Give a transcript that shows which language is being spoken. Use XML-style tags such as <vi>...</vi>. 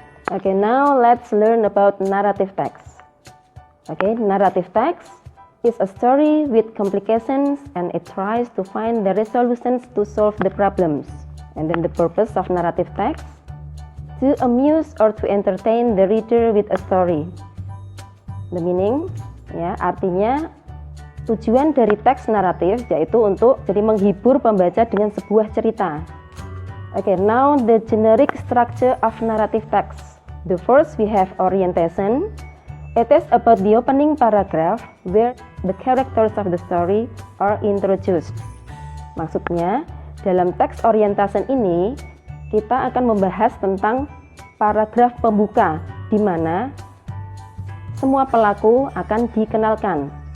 <en>Okay, now let's learn about narrative text. Okay, narrative text is a story with complications and it tries to find the resolutions to solve the problems. And then the purpose of narrative text, to amuse or to entertain the reader with a story. The meaning,</en> <id>ya, artinya tujuan dari teks naratif yaitu untuk jadi menghibur pembaca dengan sebuah cerita.</id> <en>Okay, now the generic structure of narrative text. The first we have orientation. It is about the opening paragraph where the characters of the story are introduced.</en> <id>Maksudnya, dalam teks orientation ini kita akan membahas tentang paragraf pembuka di mana semua pelaku akan dikenalkan.</id>